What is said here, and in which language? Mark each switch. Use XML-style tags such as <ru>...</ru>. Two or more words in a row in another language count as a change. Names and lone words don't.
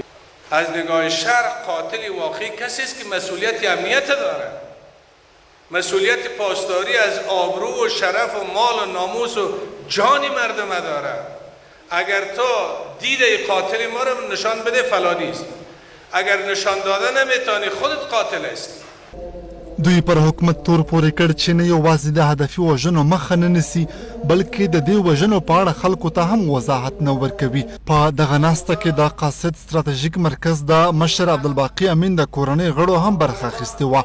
<fa>از نگاه شرع قاتل واقعی کسی است که مسئولیت امنیت داره، مسئولیت پاسداری از آبرو و شرف و مال و ناموس و جان مردم داره. اگر تو دیده قاتل ما رو نشان بده فلانی است، اگر نشان داده نمیتونی خودت قاتل است.</fa> <ps>دوی پر حکومت تور پورې کړ چې نه یوازې د هدفي وژنو مخه نه نیسي، بلکې د دې وژنو په اړه خلکو ته هم وضاحت نه ورکوي. په دغه ناسته کې د قاصد ستراتیژیک مرکز د مشر عبدالباقي امین د کورنۍ غړو هم برخه اخیستې وه.</ps>